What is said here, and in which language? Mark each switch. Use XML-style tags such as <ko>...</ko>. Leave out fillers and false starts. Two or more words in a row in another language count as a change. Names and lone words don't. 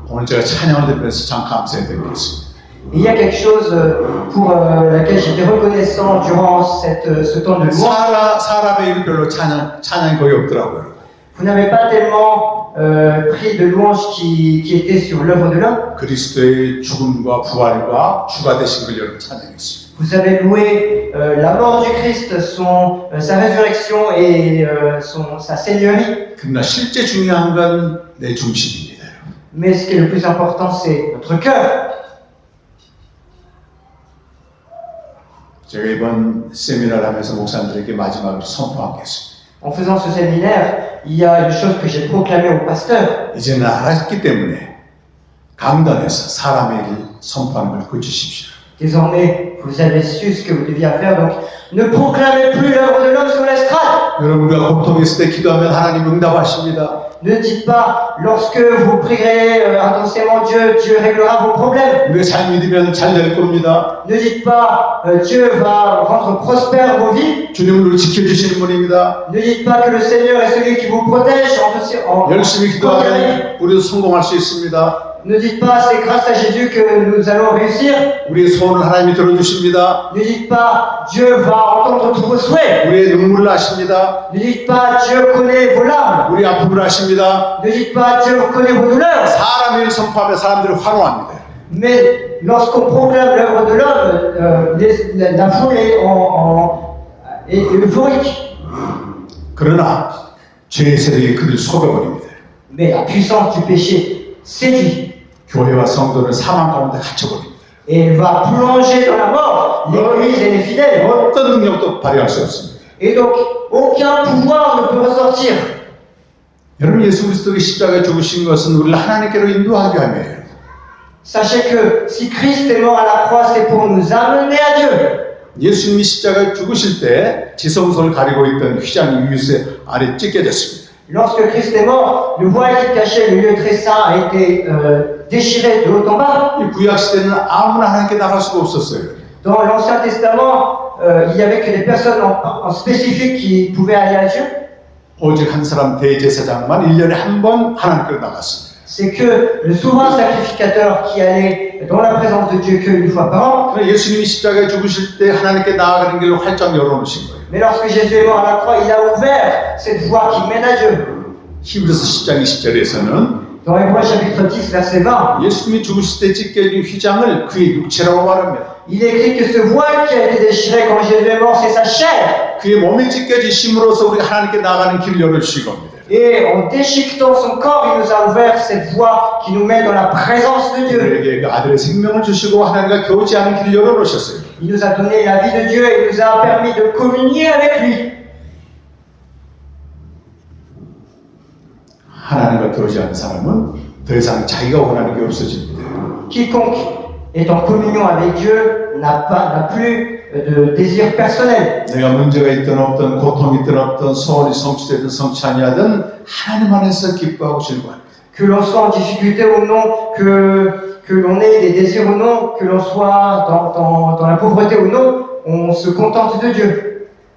<ko>오늘 제가 찬양을 드리면서 참 감사드리겠습니다.</ko> <fr>Et il y a quelque chose pour laquelle j'étais reconnaissant durant ce temps de louange.</fr> <ko>사람의 일 별로 찬양이 거의 없더라고요.</ko> <fr>Vous n'avez pas tellement pris de louange qui était sur l'œuvre de l'homme.</fr> <ko>그리스도의 죽음과 부활과 주가 되신 걸 여러분 찬양했습니다.</ko> <fr>Vous avez loué la mort du Christ, sa résurrection et sa seigneurie.</fr> <ko>그러나 실제 중요한 건 내 중심입니다.</ko> <fr>Mais ce qui est le plus important, c'est notre cœur.</fr> <ko>제가 이번 세미나를 하면서 목사님들에게 마지막으로 선포한 게 있습니다.</ko> <fr>En faisant ce séminaire, il y a une chose que j'ai proclamée aux pasteurs.</fr> <ko>이제는 알았기 때문에 강단에서 사람의 일을 선포하는 걸 그치십시오.</ko> <fr>Désormais, vous avez su ce que vous deviez faire, donc ne proclamez plus l'œuvre de l'homme sur l'estrade.</fr> <ko>여러분 우리가 고통했을 때 기도하면 하나님 응답하십니다.</ko> <fr>Ne dites pas, lorsque vous prierez intensément Dieu réglera vos problèmes.</fr> <ko>우리가 잘 믿으면 잘 될 겁니다.</ko> <fr>Ne dites pas, Dieu va rendre prospère vos vies.</fr> <ko>주님은 우리를 지켜주시는 분입니다.</ko> <fr>Ne dites pas que le Seigneur est celui qui vous protège en</fr> <ko>열심히 기도하면 우리도 성공할 수 있습니다.</ko> <fr>Ne dites pas, c'est grâce à Jésus que nous allons réussir.</fr> <ko>우리의 소원을 하나님이 들어주십니다.</ko> <fr>Ne dites pas, Dieu va entendre tous vos souhaits.</fr> <ko>우리의 눈물을 아십니다.</ko> <fr>Ne dites pas, Dieu connaît vos larmes.</fr> <ko>우리 아픔을 아십니다.</ko> <fr>Ne dites pas, Dieu connaît vos douleurs.</fr> <ko>사람의 일을 선포하며 사람들이 환호합니다.</ko> <fr>Mais lorsqu'on proclame l'œuvre de l'homme, la foule est euphorique.</fr> <ko>그러나 죄의 세력이 그를 속여버립니다.</ko> <fr>Mais la puissance du péché séduit</fr> <ko>교회와 성도는 사망 가운데 갇혀버립니다.</ko> <fr>et elle va plonger dans la mort l'Église et les fidèles.</fr> <ko>어떤 능력도 발휘할 수 없습니다.</ko> <fr>Et donc, aucun pouvoir ne peut ressortir.</fr> <ko>여러분, 예수 그리스도의 십자가에 죽으신 것은 우리를 하나님께로 인도하기 위함이에요.</ko> <fr>Sachez que si Christ est mort à la croix, c'est pour nous amener à Dieu.</fr> <ko>예수님이 십자가에 죽으실 때 지성소를 가리고 있던 휘장이 유세 아래 찢겨졌습니다.</ko> <fr>Lorsque Christ est mort, le voile qui cachait le lieu très saint a été déchiré de haut en bas.</fr> <ko>이 구약 시대는 아무나 하나님께 나갈 수가 없었어요.</ko> <fr>Dans l'Ancien Testament, il n'y avait que des personnes en spécifique qui pouvaient aller à Dieu.</fr> <ko>오직 한 사람 대제사장만 1년에 한 번 하나님께로 나갔습니다.</ko> <fr>C'est que le souverain sacrificateur qui allait dans la présence de Dieu qu'une fois par an.</fr> <ko>그러나 예수님이 십자가에 죽으실 때 하나님께 나아가는 길을 활짝 열어놓으신 거예요.</ko> <fr>Mais lorsque Jésus est mort à la croix, il a ouvert cette voie qui mène à Dieu.</fr> <ko>히브리서 10장 20절에서는</ko> <fr>Dans Hébreux chapitre 10, verset 20,</fr> <ko>예수님이 죽으실 때 찢겨진 휘장을 그의 육체라고 말합니다.</ko> <fr>il est écrit que ce voile qui a été déchiré quand Jésus est mort, c'est sa chair.</fr> <ko>그의 몸이 찢겨지심으로써 우리가 하나님께 나아가는 길을 열어주신 겁니다.</ko> <fr>Et en déchiquetant son corps, il nous a ouvert cette voie qui nous met dans la présence de Dieu.</fr> <ko>우리에게 그 아들의 생명을 주시고 하나님과 교제하는 길을 열어놓으셨어요.</ko> <fr>Il nous a donné la vie de Dieu et il nous a permis de communier avec lui.</fr> <ko>하나님과 교제하는 사람은 더 이상 자기가 원하는 게 없어집니다.</ko> <fr>Quiconque est en communion avec Dieu n'a plus de désir personnel.</fr> <ko>내가 문제가 있든 없든 고통이 있든 없든 소원이 성취되든 성취 아니하든 하나님 안에서 기뻐하고 즐거워합니다.</ko> <fr>Que l'on soit en difficulté ou non, que l'on ait des désirs ou non, que l'on soit dans la pauvreté ou non, on se contente de Dieu.</fr>